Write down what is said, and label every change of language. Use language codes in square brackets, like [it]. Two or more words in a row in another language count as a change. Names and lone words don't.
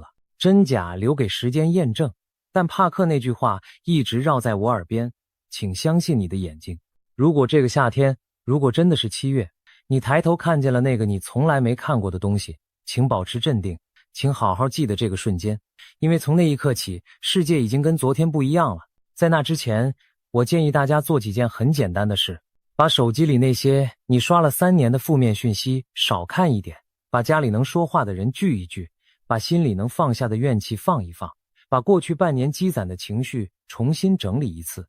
[zh] 真假留給時間驗證，但帕克那句話一直繞在我耳邊，請相信你的眼睛。如果這個夏天，如果真的是7月，你抬頭看見了那個你從來沒看過的東西，請保持鎮定， 請好好記得這個瞬間，因為從那一刻起，世界已經跟昨天不一樣了。在那之前，我建議大家做幾件很簡單的事：把手機裡那些你刷了3年的負面訊息少看一點，把家裡能說話的人聚一聚，把心裡能放下的怨氣放一放，把過去半年積攒的情緒重新整理一次。